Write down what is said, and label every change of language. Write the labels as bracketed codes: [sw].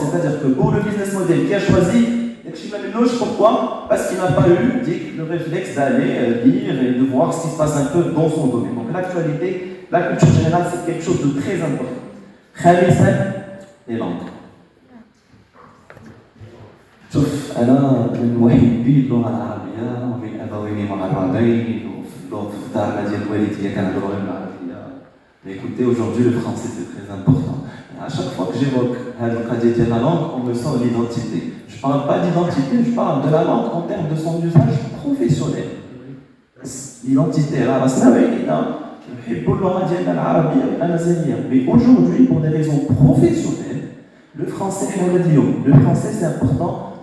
[fr] C'est-à-dire que pour le business model qui a choisi, pourquoi? Parce qu'il n'a pas eu le réflexe d'aller lire et de voir ce qui se passe un peu dans son domaine. Donc l'actualité, la culture générale, c'est quelque chose de très important. Les langues. [ar] شوف أنا من محبي اللغة العربية ومن أبوين معربين وفي دارنا ديال والديا كنهضروا غير بالعربية. [fr] Mais écoutez, aujourd'hui le français c'est très important. Et à chaque fois que j'évoque la langue, on me sent l'identité. Je ne parle pas d'identité, je parle de la langue en termes de son usage professionnel. L'identité, mais aujourd'hui, pour des raisons professionnelles, le français c'est important.